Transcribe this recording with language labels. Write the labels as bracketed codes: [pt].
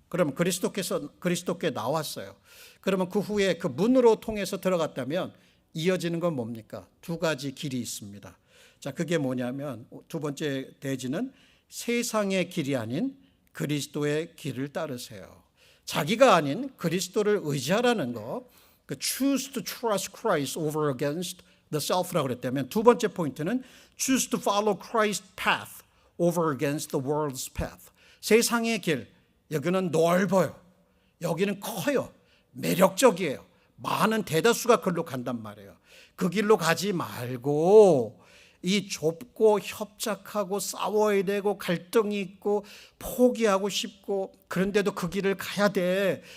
[ko] 그러면 그리스도께 나왔어요. 그러면 그 후에 그 문으로 통해서 들어갔다면 이어지는 건 뭡니까? 두 가지 길이 있습니다. 자, 그게 뭐냐면 두 번째 대지는 세상의 길이 아닌 그리스도의 길을 따르세요. 자기가 아닌 그리스도를 의지하라는 거, 그 [en] choose to trust Christ over against the self [ko] 라고 그랬다면, 두 번째 포인트는 [en] choose to follow Christ's path over against the world's path. [ko] 세상의 길, 여기는 넓어요. 여기는 커요. 매력적이에요. 많은 대다수가 그걸로 간단 말이에요. 그 길로 가지 말고 이 좁고 협착하고 싸워야 되고 갈등이 있고 포기하고 싶고 그런데도 그 길을 가야 돼.